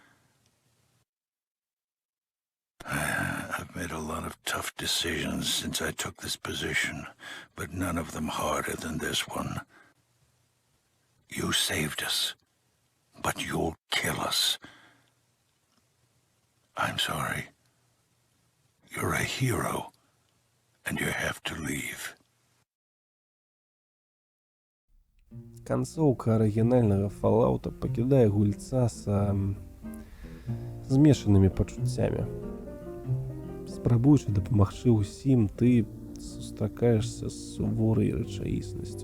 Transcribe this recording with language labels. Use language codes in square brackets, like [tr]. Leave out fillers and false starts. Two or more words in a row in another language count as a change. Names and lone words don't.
[en] I've made a lot of tough decisions since I took this position, but none of them harder than this one. You saved us, but you'll kill us. I'm sorry. You're a hero, and you have to leave. [be] Канцоўка арыгінальнага Fallout пакідае гульца са змешанымі пачуццямі. Спрабуючы дапамагчы ўсім, ты сустракаешся з суворай рэчаіснасцю.